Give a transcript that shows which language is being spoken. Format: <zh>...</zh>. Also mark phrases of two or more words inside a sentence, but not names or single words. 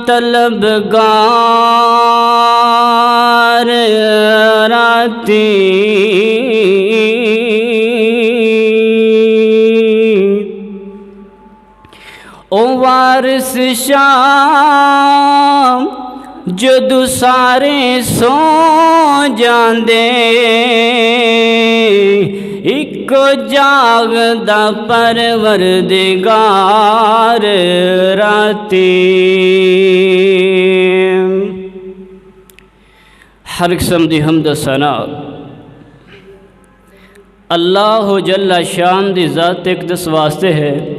<pa>طلبگار راتی، او وارث شام جدو سارے سو جاندے، ایکو جاگدا پروردگار راتی. ہر قسم دی حمد و ثنا</pa> <ar>اللہ جل شان</ar> <pa>دی ذات اقدس واسطے ہے.</pa>